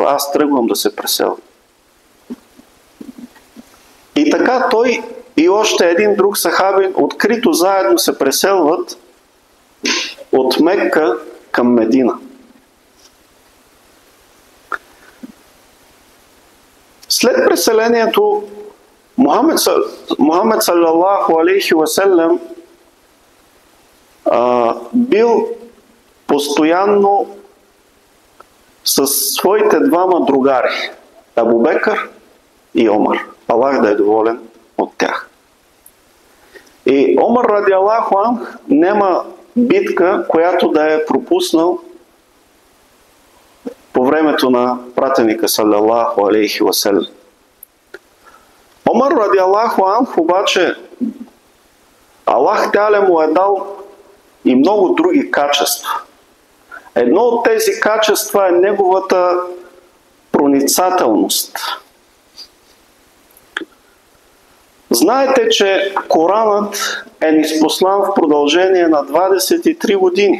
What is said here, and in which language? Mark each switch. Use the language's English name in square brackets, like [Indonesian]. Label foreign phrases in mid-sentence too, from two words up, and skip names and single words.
[Bulgarian] Аз тръгвам да се преселвам. И така той и още един друг сахаби открито заедно се преселват от Мекка към Медина. След преселението Мухамед [Arabic] صلى الله عليه وسلم [Bulgarian] бил постоянно с с своите двама другари, Абу Бекър и Омар. Аллах да е доволен от тях. И Омар [Arabic] رضي الله عنه [Bulgarian] няма битка, която да е пропуснал по времето на пратеника [Arabic] صلى الله عليه وسلم. [Bulgarian] Омар [Arabic] رضي الله عنه [Bulgarian] обаче [Arabic] الله تعالى [Bulgarian] му е дал и много други качества. Едно от тези качества е неговата проницателност. Знаете, че Коранът е ниспослан в продължение на 23 години.